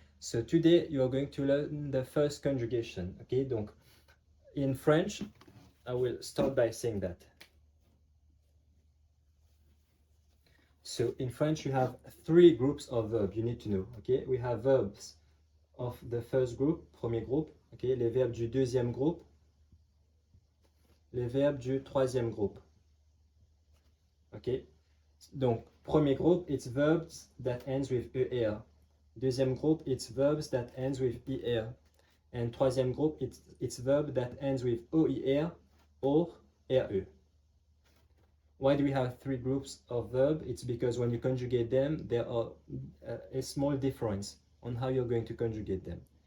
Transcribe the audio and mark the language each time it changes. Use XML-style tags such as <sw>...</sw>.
<en>So today you are going to learn the first conjugation. Okay, donc in French, I will start by saying that. So in French, you have three groups of verbs you need to know. Okay, we have verbs of the first group, premier groupe.</en> <fr>Okay, les verbes du deuxième groupe, les verbes du troisième groupe.</fr> <en>Okay, donc premier groupe, it's verbs that ends with ER. Deuxième groupe, it's verbs that ends with ER. And troisième groupe, it's verb that ends with OER or RE. Why do we have three groups of verb? It's because when you conjugate them, there are a small difference on how you're going to conjugate them.</en>